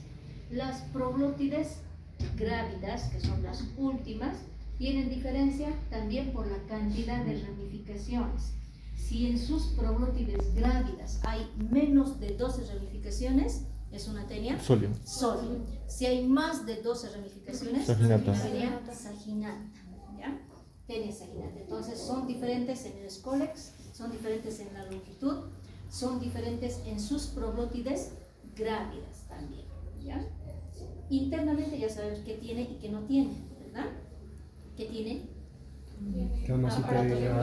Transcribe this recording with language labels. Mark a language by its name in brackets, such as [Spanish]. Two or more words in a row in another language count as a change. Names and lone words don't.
[Spanish] Las proglótides grávidas, que son las últimas, tienen diferencia también por la cantidad de ramificaciones. Si en sus proglótides grávidas hay menos de 12 ramificaciones, es una tenia Solium. solium. Si hay más de 12 ramificaciones, Saginata. sería saginata, ¿ya? Tenia saginata. Entonces son diferentes en el Scolex, son diferentes en la longitud, son diferentes en sus proglótides grávidas también, ¿ya? Internamente ya sabemos qué tiene y qué no tiene, ¿verdad? ¿Qué tiene? Camas uterinas.